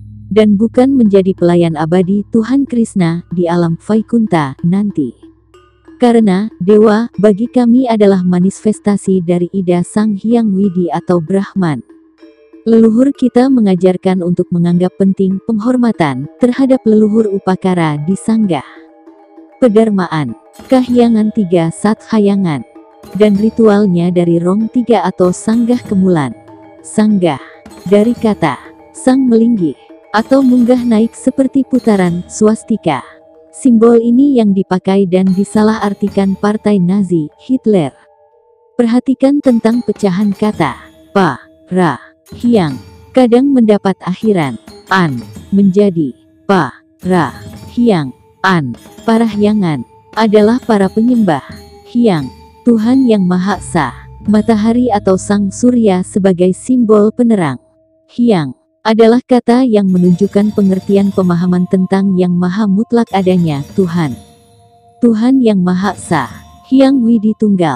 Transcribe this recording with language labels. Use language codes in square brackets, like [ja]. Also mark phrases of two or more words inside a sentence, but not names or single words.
[id] Dan bukan menjadi pelayan abadi Tuhan Krishna di alam Vaikunta nanti. Karena dewa bagi kami adalah manifestasi dari Ida Sang Hyang Widi atau Brahman. Leluhur kita mengajarkan untuk menganggap penting penghormatan terhadap leluhur upakara di sanggah. Pedarmaan, kahyangan 3 Sathayangan, dan ritualnya dari Rong 3 atau sanggah kemulan. Sanggah, dari kata sang melinggih, atau munggah naik seperti putaran swastika. Simbol ini yang dipakai dan disalahartikan Partai Nazi, Hitler. Perhatikan tentang pecahan kata pa, ra, hyang. Kadang mendapat akhiran an, menjadi pa, ra, hyang, an. Para hyangan adalah para penyembah Hyang, Tuhan yang Maha Esa, matahari atau sang surya sebagai simbol penerang. Hyang adalah kata yang menunjukkan pengertian pemahaman tentang yang maha mutlak adanya, Tuhan. Tuhan yang Maha Esa, Hyang Widi Tunggal.